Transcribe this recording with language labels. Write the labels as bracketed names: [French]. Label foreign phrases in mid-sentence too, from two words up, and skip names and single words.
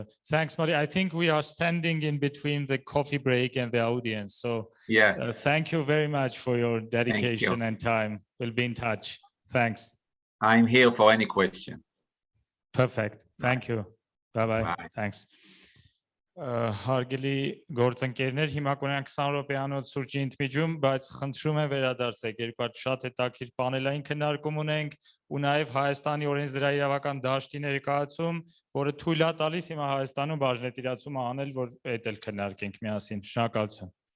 [English] Thanks, Mari. I think we are standing in between the coffee break and the audience. So yeah, thank you very much for your dedication and time. We'll be in touch. Thanks. I'm here for any question. Perfect. Thank you. Bye-bye. Thanks. [Armenian] Հարգելի գործընկերներ, հիմա կունենանք 20 րոպեանոց սուրճի ընդմիջում, բայց խնդրում եմ վերադարձեք, երկու հատ շատ հետաքրքիր պանելային քննարկում ունենք ու նաև Հայաստանի օրենսդրաիրավական դաշտի ներկայացում, որը թույլ է տալիս հիմա Հայաստանում բաժնետիրացումը անել, որ այդ էլ քննարկենք միասին։ Շնորհակալություն։